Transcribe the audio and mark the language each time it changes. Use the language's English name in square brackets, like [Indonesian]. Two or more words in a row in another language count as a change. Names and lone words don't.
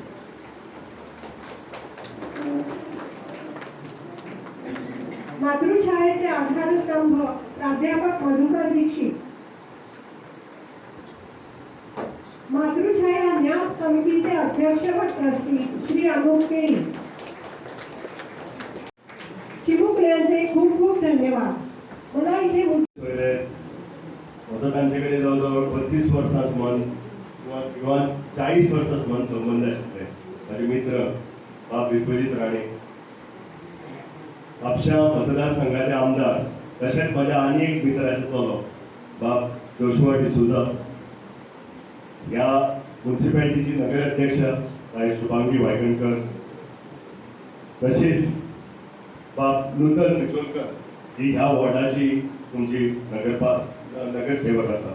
[Marathi] मातृछायेचे आधारस्तंभ प्राध्यापक मधुकर दीक्षित, मातृछाया न्यास समितीचे अध्यक्ष व ट्रस्टी श्री अनूप केळी. चिमुकले यांचे खूप खूप धन्यवाद. मला इथे [Konkani] तांच्याकडे जवळजवळ 35 वर्सां सुमार किंवा 40 वर्सां सुमार संबंध आशिल्ले. माझे मित्र बाब विश्वजीत राणे, म्हापशा मतदारसंघाचे आमदार, तशेंच माझ्या आनी एक मित्राचे चलो बाब जोशुआ डिसोजा, ह्या म्युन्सिपॅलिटीची नगराध्यक्ष बाय शुभांगी वायगणकर, तशीच बाब नूतन बिचोलकर ही ह्या वॉर्डाची तुमची नगरसेवक आसा.